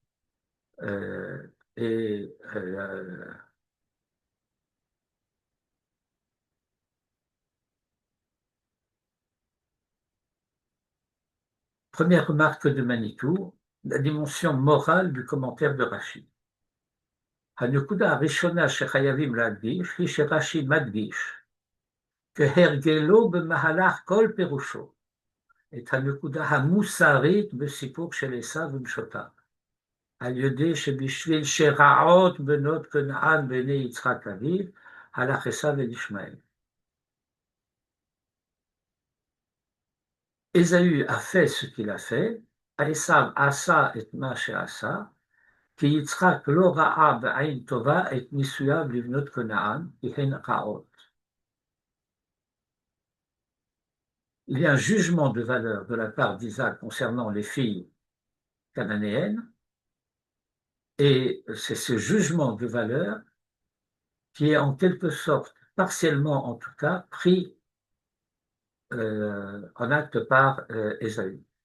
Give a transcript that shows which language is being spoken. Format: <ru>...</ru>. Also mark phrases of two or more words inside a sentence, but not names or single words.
<fr>Et première remarque de Manitou, la dimension morale du commentaire de Rashi.</fr> <he>הנקודה הראשונה שחייבים להדגיש היא שרש"י מדגיש כהרגלו במהלך כל פירושו את הנקודה המוסרית בסיפור של עשיו ונשותיו, על ידי שבשביל שרעות בנות כנען בעיני יצחק אביו, הלך עשיו אל ישמעאל.</he> <fr>Ésaü a fait ce qu'il a fait,</fr> <he>עשו עשה את מה שעשה, כי יצחק לא ראה בעין טובה את נישואיו לבנות כנען, כי הן רעות.</he> <fr>Il y a un jugement de valeur de la part d'Isaac concernant les filles cananéennes, et c'est ce jugement de valeur qui est en quelque sorte, partiellement en tout cas, pris en acte par Ésaü.</fr>